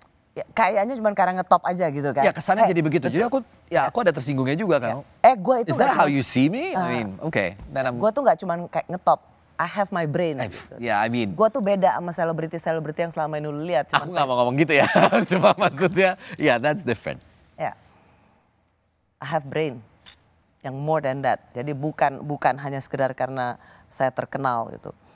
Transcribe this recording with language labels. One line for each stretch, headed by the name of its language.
Indonesian: Ya, kayaknya cuma karena ngetop aja gitu kan. ya kesannya jadi begitu. Jadi aku ada tersinggungnya juga kan. Gue itu
English: Is that how you see me? I mean, okay.
Indonesian: Gue tuh gak cuma kayak ngetop.
English: I have my brain.
Indonesian: Gitu.
English: Yeah, I mean.
Indonesian: Gue tuh beda sama selebriti-selebriti yang selama ini lu lihat. Aku gak mau ngomong gitu ya. Cuma maksudnya,
English: that's different. Ya, I have brain. Yang more than that.
Indonesian: Jadi bukan hanya sekedar karena saya terkenal gitu.